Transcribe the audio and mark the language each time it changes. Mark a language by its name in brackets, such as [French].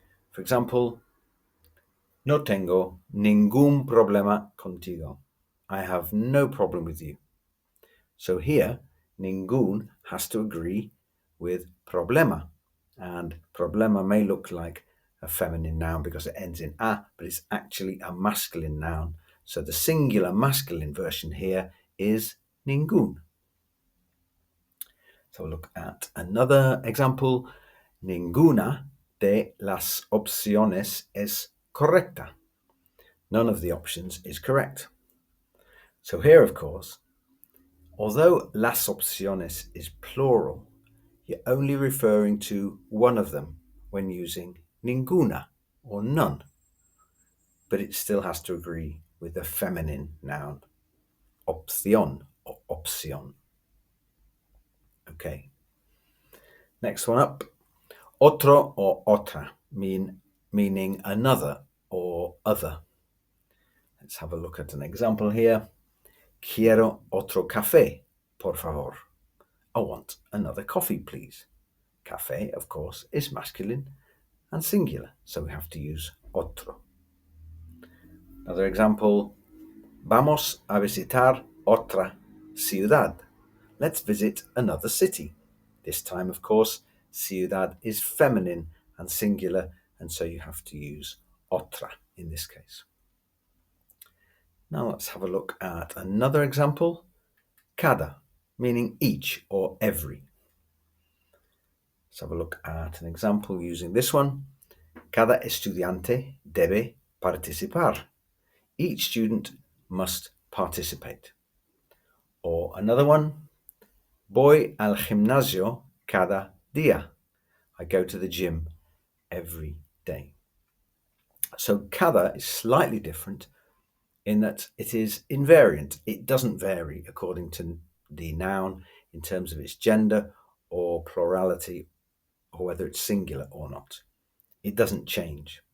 [English] For example, [Spanish] no tengo ningún problema contigo. [English] I have no problem with you. So here, ningún has to agree with problema. And problema may look like a feminine noun because it ends in a, but it's actually a masculine noun. So the singular masculine version here is ningún. So look at another example. [Spanish] Ninguna de las opciones es correcta. [English] None of the options is correct. So here, of course, although las opciones is plural, you're only referring to one of them when using ninguna or none. But it still has to agree with the feminine noun opción or opción. Okay. Next one up. Otro or otra meaning another or other. Let's have a look at an example here. [Spanish] Quiero otro café, por favor. [English] I want another coffee, please. Café, of course, is masculine and singular, so we have to use otro. Another example. [Spanish] Vamos a visitar otra ciudad. [English] Let's visit another city. This time, of course, ciudad is feminine and singular, and so you have to use otra in this case. Now let's have a look at another example. Cada, meaning each or every. Let's have a look at an example using this one. [Spanish] Cada estudiante debe participar. [English] Each student must participate. Or another one, [Spanish] voy al gimnasio cada día. [English] I go to the gym every day. So cada is slightly different in that it is invariant. It doesn't vary according to the noun in terms of its gender or plurality or whether it's singular or not. It doesn't change.